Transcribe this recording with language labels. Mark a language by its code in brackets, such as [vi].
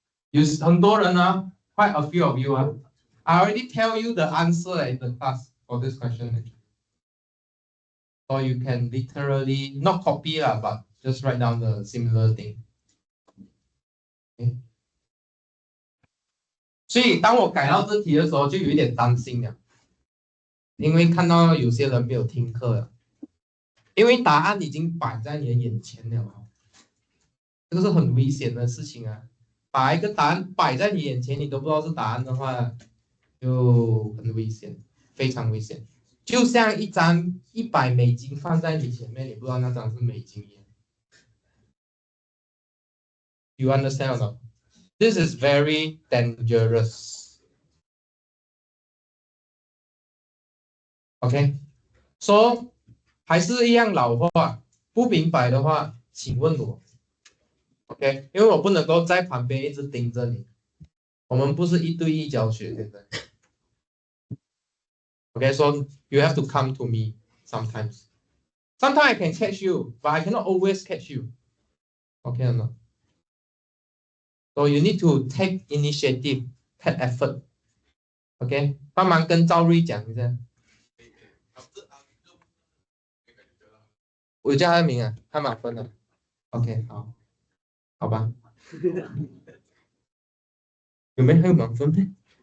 [zh] 有很多人 [en] quite a few of you I already tell you the answer in the class for this question. So you can literally not copy but just write down the similar thing. [zh] 所以当我改到这题的时候，就有一点担心了，因为看到有些人没有听课了，因为答案已经摆在你的眼前了，这个是很危险的事情啊！把一个答案摆在你眼前，你都不知道是答案的话，就很危险，非常危险。就像一张$100放在你前面，你不知道那张是美金一样。 [en] You understand or not? This is very dangerous. [zh] OK, so 还是一样老话，不明白的话，请问我。 OK， 因为我不能够在旁边一直盯着你，我们不是1对1教学，现在。 [en] Okay, so you have to come to me sometimes. Sometimes I can catch you, but I cannot always catch you. Okay or not? So you need to take initiative, take effort. [zh] Okay, 帮忙跟赵瑞讲一下。我叫他的名啊，他满分了。OK， 好，好吧。有没有还有满分呢？